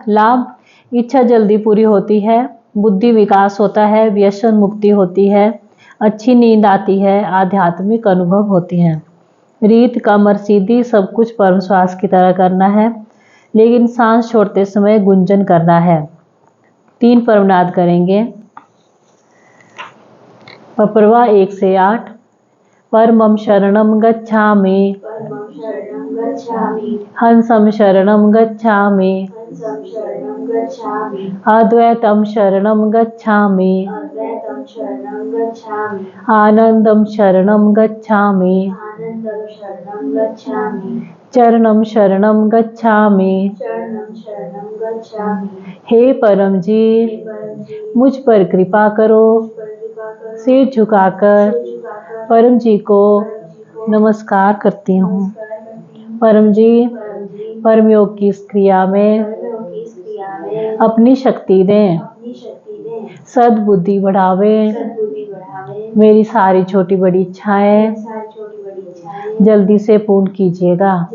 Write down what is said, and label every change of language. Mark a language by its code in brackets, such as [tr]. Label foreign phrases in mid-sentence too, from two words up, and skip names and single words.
[hi] लाभ, इच्छा जल्दी पूरी होती है, बुद्धि विकास होता है, व्यसन मुक्ति होती है, अच्छी नींद आती है, आध्यात्मिक अनुभव होती हैं। रीत, कमर सीधी, सब कुछ परम श्वास की तरह करना है, लेकिन सांस छोड़ते समय गुंजन करना है। 3 परमनाद करेंगे। पपरवा 1 से 8। [sa] परमं शरणं गच्छामि, हंसं शरणं गच्छामि, अद्वैतं शरणं गच्छामि, आनंदं शरणं गच्छामि, चरणं शरणं गच्छामि। [hi] हे परम जी, मुझ पर कृपा करो, सिर झुकाकर परम जी को नमस्कार करती हूँ। परम जी, परम योग की इस क्रिया में अपनी शक्ति दें, सद्बुद्धि बढ़ावे, मेरी सारी छोटी बड़ी इच्छाएं जल्दी से पूर्ण कीजिएगा।